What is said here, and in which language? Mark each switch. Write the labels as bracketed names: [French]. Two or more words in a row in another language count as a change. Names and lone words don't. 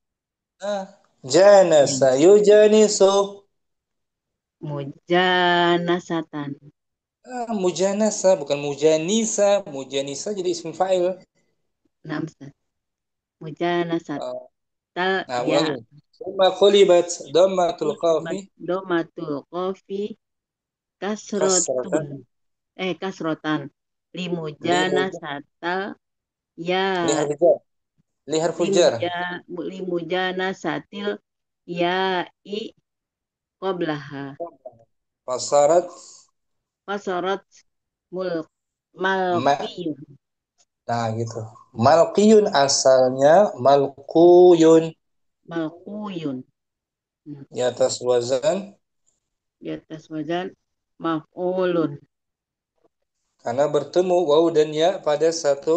[Arabic] جانس يجانس mujanasatan [Indonesian] mujanasa bukan mujanisa jadi [Arabic] اسم فاعل mujanasat ulangi ثم قلبت ضمة القاف كسرة لمجانسة الياء lihar fujar لمجانسة الياء قبلها. Fasarat فصارت ملك ma. malqiyun. [Indonesian] Nah, gitu. Malqiyun asalnya malquyun. [Arabic] Malquyun. [Indonesian] Di atas wazan Di atas wazan maf'ulun. karena bertemu waw dan ya pada satu.